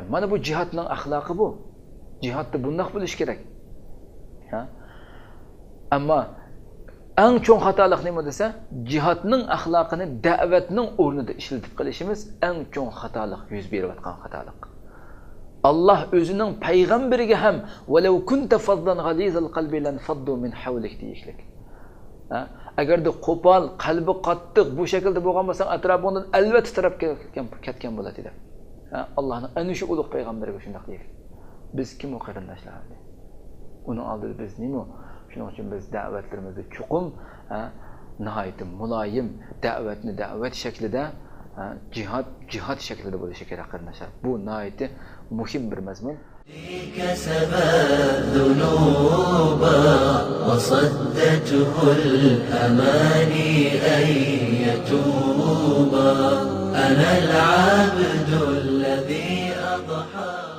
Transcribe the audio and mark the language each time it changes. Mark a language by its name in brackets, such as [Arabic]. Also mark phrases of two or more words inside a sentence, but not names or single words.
[Uzbek] Mana bu jihadning axloqi bu. Jihadda bundoq bo'lish kerak. Ammo eng cho'ng xatolik nima desa, jihadning axloqini da'vatning o'rnida ishlatib qilishimiz eng cho'ng xatolik, yuz berayotgan xatolik. Allah o'zining payg'ambariga ham [Arabic] "ولو كنت فظا غليظ القلب لانفضوا من حولك" [Uzbek] deyishlik. Agarda qo'pol, qalbi qattiq bu shaklda bo'lgan bo'lsa, atrofingdan albatta tarab ketgan bo'ladi dedi. Allohning ana shu ulug' payg'ambariga shunday deylik. Biz kim o qarindoshlar? Uni oldida biz nima? Shuning uchun biz da'vatlarimizni chuqum, nihoyat muloyim da'vatni da'vat shaklida, jihad shaklida bo'lishi kerak qarindoshlar. Bu nihoyat muhim bir mazmun. [Arabic] كسبت ذنوبا وصدته الأماني أن يتوبا أنا العبد الذي أضحى